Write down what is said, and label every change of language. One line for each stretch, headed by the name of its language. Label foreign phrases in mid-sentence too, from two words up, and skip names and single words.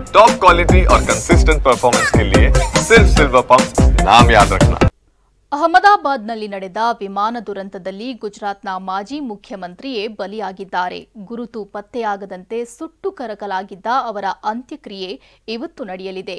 English: top quality
Hindi: और
English: consistent performance
Hindi: के लिए सिर्फ सिल्वर पंप नाम याद रखना।
Kannada: ಅಹಮದಾಬಾದ್ನಲ್ಲಿ ನಡೆದ ವಿಮಾನ ದುರಂತದಲ್ಲಿ ಗುಜರಾತ್ನ ಮಾಜಿ ಮುಖ್ಯಮಂತ್ರಿಯೇ ಬಲಿಯಾಗಿದ್ದಾರೆ. ಗುರುತು ಪತ್ತೆಯಾಗದಂತೆ ಸುಟ್ಟು ಕರಕಲಾಗಿದ್ದ ಅವರ ಅಂತ್ಯಕ್ರಿಯೆ ಇವತ್ತು ನಡೆಯಲಿದೆ.